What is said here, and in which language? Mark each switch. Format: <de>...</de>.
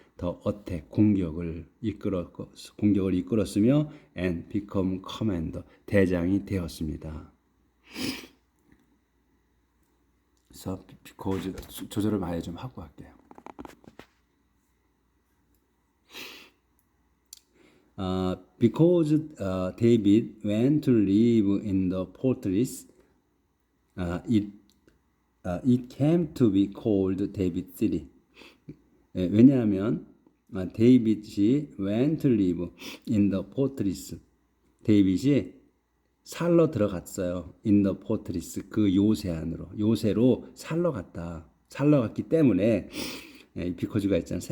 <ko>더 어택 공격을 이끌었으며</ko> <en>and become commander</en> <ko>대장이 되었습니다. 그래서 because 조절을 많이 좀 하고 할게요.</ko> <en>Because David went to live in the fortress, it came to be called David City.</en> <ko>왜냐하면 데이빗이</ko> <en>went to live in the fortress.</en> <ko>데이빗이 살러 들어갔어요.</ko> <en>in the fortress</en> <ko>그 요새 안으로 요새로 살러 갔기 때문에 비코즈가 있잖아요.</ko>